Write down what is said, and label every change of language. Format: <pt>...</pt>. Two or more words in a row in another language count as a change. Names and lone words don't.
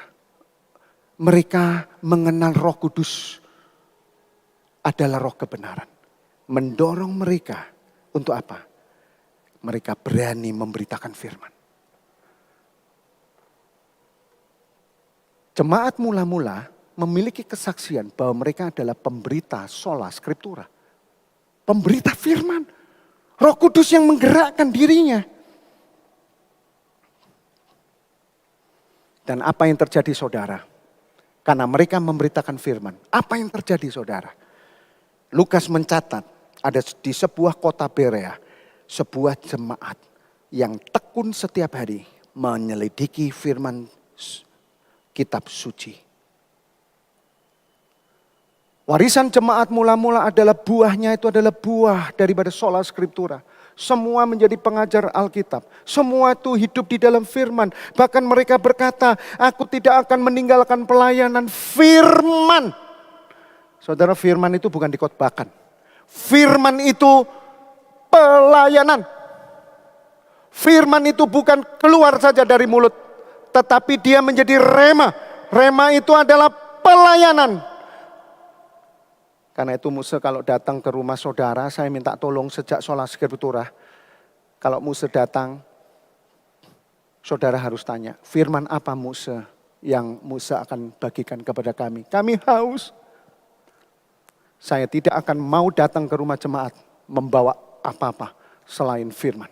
<id>Mereka mengenal Roh Kudus adalah roh kebenaran. Mendorong mereka untuk apa? Mereka berani memberitakan firman. Jemaat mula-mula memiliki kesaksian bahwa mereka adalah pemberita</id> <la>sola scriptura.</la> <id>Pemberita firman. Roh Kudus yang menggerakkan dirinya. Dan apa yang terjadi saudara? Karena mereka memberitakan firman. Apa yang terjadi saudara? Lukas mencatat ada di sebuah kota Berea. Sebuah jemaat yang tekun setiap hari menyelidiki firman kitab suci. Warisan jemaat mula-mula adalah buahnya itu adalah buah daripada</id> <la>sola scriptura.</la> <id>Semua menjadi pengajar Alkitab. Semua itu hidup di dalam firman. Bahkan mereka berkata, aku tidak akan meninggalkan pelayanan firman. Saudara, firman itu bukan dikhotbahkan. Firman itu pelayanan. Firman itu bukan keluar saja dari mulut. Tetapi dia menjadi rema. Rema itu adalah pelayanan. Karena itu Musa kalau datang ke rumah saudara, saya minta tolong sejak</id> <la>sola scriptura.</la> <id>Kalau Musa datang, saudara harus tanya, firman apa Musa yang Musa akan bagikan kepada kami? Kami haus. Saya tidak akan mau datang ke rumah jemaat membawa apa-apa selain firman.</id>